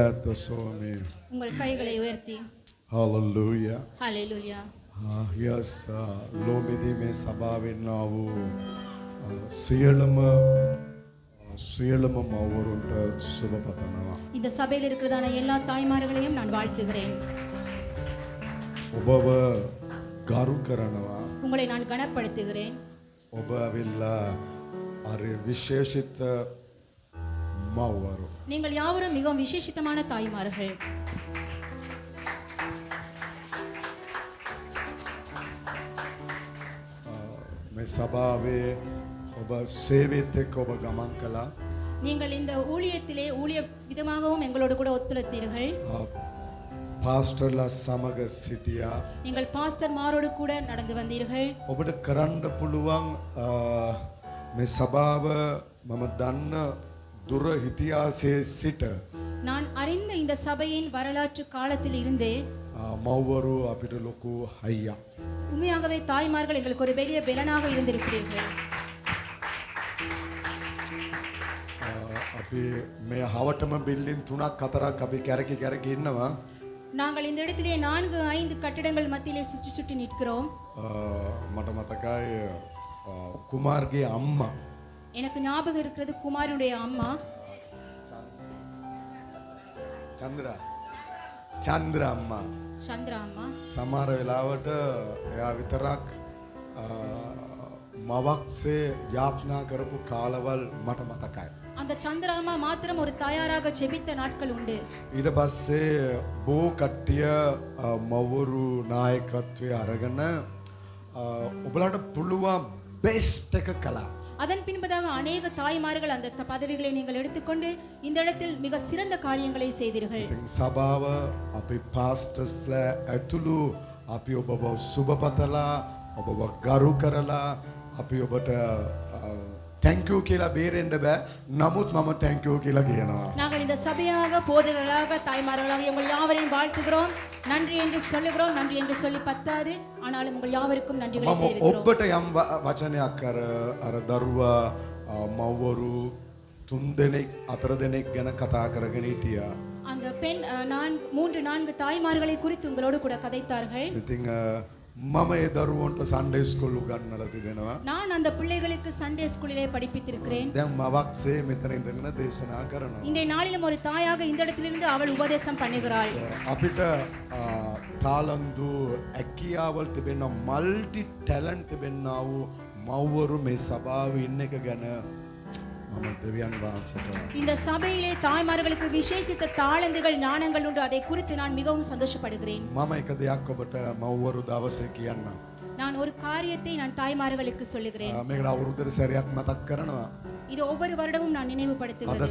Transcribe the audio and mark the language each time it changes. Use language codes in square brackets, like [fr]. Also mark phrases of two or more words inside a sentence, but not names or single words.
[en] Swami. [ta] உங்கள் கைகளை உயர்த்தி [en] Hallelujah. ஹalleluya. [si] Yes, ලෝමෙදී මේ සභාවෙන් ආවු සියලුම මව්වරුන්ට සුබ පතනවා. [ta] இந்த சபையில் இருக்கிறதான எல்லா தாய்மார்களையும் நான் வாழ்த்துகிறேன். [si] ඔබව ගරු කරනවා. [ta] உங்களை நான் கனப்படுத்துகிறேன். [si] ඔබ ඇවිල්ලා අර විශේෂිත මව්වරු. [ta] நீங்கள் யாவரும் மிகவும் விசேஷித்தமான தாய்மார்கள். [si] මේ සභාවේ ඔබ සේවයත් එක්ක ඔබ ගමන් කළා. [ta] நீங்கள் இந்த ஊழியத்திலே ஊழிய விதமாகவும் எங்களோடு கூட ஒத்துழைத்தீர்கள். [si] පාස්ටර්ලා සමග සිටියා. [ta] நீங்கள் பாஸ்டர் மாரோடு கூட நடந்து வந்தீர்கள். [si] ඔබට කරන්න පුළුවන් මේ සභාව මම දන්න දුර ඉතිහාසයේ සිට [ta] நான் அறிந்த இந்த சபையின் வரலாற்று காலத்தில் இருந்தே [si] මව්වරු අපිට ලොකු හයියක්. [ta] உண்மையாகவே தாய்மார்கள் எங்களுக்கு ஒரு பெரிய பலனாக இருந்திருக்கிறீர்கள். [si] අපි මේ හවටම බිල්ඩින් 3ක් 4ක් අපි කැරකි ඉන්නවා. [ta] நாங்கள் இந்த இடத்திலே 4-5 கட்டிடங்கள் மத்தியிலே சுற்றி நிற்கிறோம். [si] මට මතකයි කුමාර්ගේ අම්මා [ta] எனக்கு ஞாபகம் இருக்கிறது குமாரனுடைய அம்மா [si] චන්ද්‍ර අම්මා. [ta] சந்திரா அம்மா. [si] සමහර වෙලාවට එයා විතරක් මවක්සේ යාපනා කරපු කාලවල් මට මතකයි. [ta] அந்த சந்திரா அம்மா மாத்திரம் ஒரு தாயாராக ஜெபித்த நாட்கள் உண்டு. [si] ඊට පස්සේ බෝ කට්ටිය මවුරු නායකත්වය අරගෙන ඔබලාට පුළුවන් බෙස්ට් එක කළා. [ta] அதன் பின்பதாக அநேக தாய்மார்கள் அந்த பதவிகளை நீங்கள் எடுத்துக்கொண்டு இந்த இடத்தில் மிக சிறந்த காரியங்களை செய்தீர்கள். [si] ඉතින් සභාව අපි පාස්ටර්ස්ලා ඇතුළු අපි ඔබව සුබපතලා ඔබව ගරු කරලා අපි ඔබට [en] thank you [si] කියලා බේරෙන්න බෑ. නමුත් මම [en] thank you [si] කියලා කියනවා. [ta] நாங்கள் இந்த சபையாக போதகர்களாக தாய்மார்களாக உங்கள் யாவரையும் வாழ்த்துகிறோம். நன்றி என்று சொல்லுகிறோம். நன்றி என்று சொல்லி பத்தாது. ஆனாலும் உங்கள் யாவருக்கும் நன்றிகளை [si] මම [ta] தெரிவிக்கிறோம். [si] ඔබට යම් වචනයක් අර දරුවා මව්වරු 3 දෙනෙක් 4 දෙනෙක් ගැන කතා කරගෙන හිටියා. [ta] அந்த பெண் 3-4 தாய்மார்களை குறித்து உங்களோடு கூட கதைத்தார்கள். [si] ඉතින් මම ඒ දරුවන්ට [en] Sunday school [si] උගන්වලා තිබෙනවා. [ta] நான் அந்த பிள்ளைகளுக்கு சண்டே ஸ்கூலிலே படிப்பித்திருக்கிறேன். [si] දැන් මවක්සේ මෙතන ඉඳගෙන දේශනා කරනවා. [ta] இந்த நாளிலும் ஒரு தாயாக இந்த இடத்திலிருந்து அவள் உபதேசம் பண்ணுகிறாள். [si] අපිට තාලන්දු ඇකියාවල් තිබෙන [en] multi talent [si] තිබෙන්නා වූ මව්වරු මේ සභාවේ ඉන්න එක ගැන මම දෙවියන් වහන්සේට [ta] இந்த சபையிலே தாய்மார்களுக்கு விசேஷித்த தாளந்துகள் ஞானங்கள் உண்டு. அதை குறித்து நான் மிகவும் சந்தோஷப்படுகிறேன். [si] මම එක දෙයක් ඔබට මව්වරු දවසේ කියන්නම්. [ta] நான் ஒரு காரியத்தை நான் தாய்மார்களுக்கு சொல்லுகிறேன். [si] මේකට අවුරුද්දට සැරයක් මතක් කරනවා. [ta] இது ஒவ்வொரு வருடமும் நான் [si] අද [ta] நினைவுபடுத்துகிறேன்.